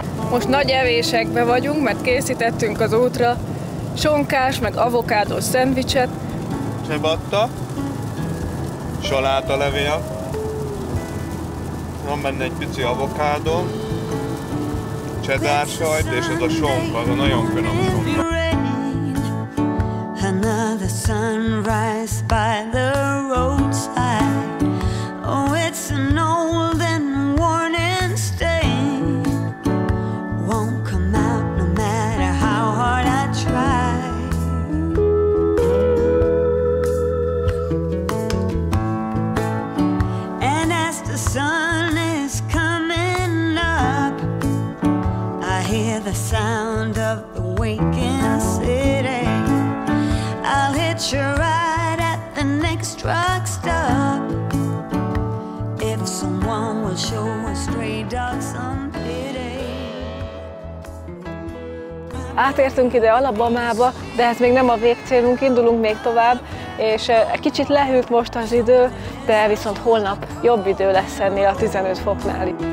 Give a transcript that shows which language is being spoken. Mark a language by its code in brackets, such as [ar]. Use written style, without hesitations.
[hu] Most nagy evésekbe vagyunk, mert készítettünk az útra sonkás, meg avokádós szendvicset. Ciabatta, salátalevél, van benne egy pici avokádó, cheddar sajt, és ez a sonka, az a nagyon finom sonka. [en] Another sunrise by the roadside. Oh, it's an old and worn and stain. Won't come out no matter how hard I try. And as the sun is coming up, I hear the sound of the waking city. I'll hitch a ride at the next truck stop. If someone will show a stray dog some pity. [hu] Átértünk ide Alabamába, de ez még nem a végcélunk, indulunk még tovább, és egy kicsit lehűlt most az idő, de viszont holnap jobb idő lesz ennél a 15 foknál.